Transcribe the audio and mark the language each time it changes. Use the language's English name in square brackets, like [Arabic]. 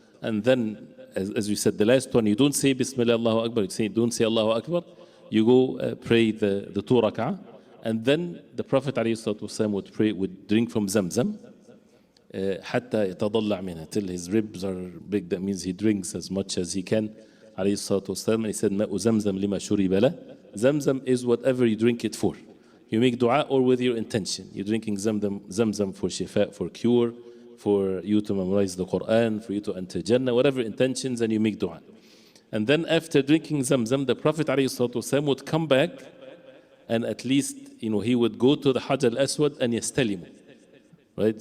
[English] And then, as we said, the last one, you don't say Bismillah Allahu Akbar, don't say Allahu Akbar. You go pray the 2 rak'ah. And then the Prophet ﷺ would drink from Zamzam. حتى يتضلع منها, till his ribs are big. That means he drinks as much as he can. [Arabic] عليه الصلاة والسلام. And he said, ماء زمزم لما شرب له. [English] Zamzam is whatever you drink it for. You make dua or with your intention. You're drinking Zamzam for shifa, for cure, for you to memorize the Quran, for you to enter Jannah, whatever intentions, and you make dua. And then after drinking Zamzam, the Prophet ﷺ would come back, and at least he would go to the Hajj al-Aswad and yastalimu. Right?